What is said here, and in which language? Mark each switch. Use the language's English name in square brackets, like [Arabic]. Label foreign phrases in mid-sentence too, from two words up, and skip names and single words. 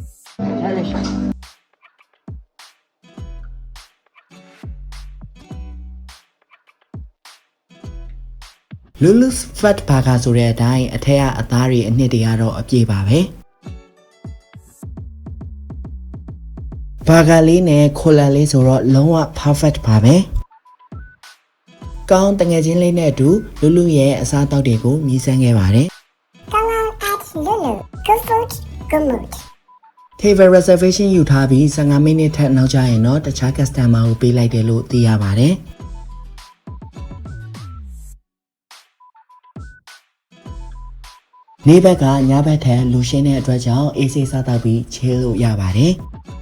[Burmese] Lulu's Fat Burger ဆိုတဲ့အတိုင်းအထက်ကအသားတွေအနှစ်တွေကတော့အပြည့်ပါပဲ။ burger လေးနဲ့ cola လေးဆိုတော့လုံးဝ perfect ပါပဲ။ကောင်းတငယ်ချင်းလေးနဲ့အတူ Lulu ရဲ့အစားအသောက်တွေကိုမြည်ဆန်းခဲ့ပါတယ်။ [English] Come on at Lulu. Good food, good mood. table reservation [Burmese] ယူထားပြီး15မိနစ်ထက်နောက်ကျရင်တော့တခြား customer ကိုပေးလိုက်တယ်လို့သိရပါတယ်။နေ့ဘက်ကညဘက်ထက်လူရှင်းတဲ့အတွက်ကြောင့်အေးဆေးစားတော့ပြီးချေးလို့ရပါတယ်။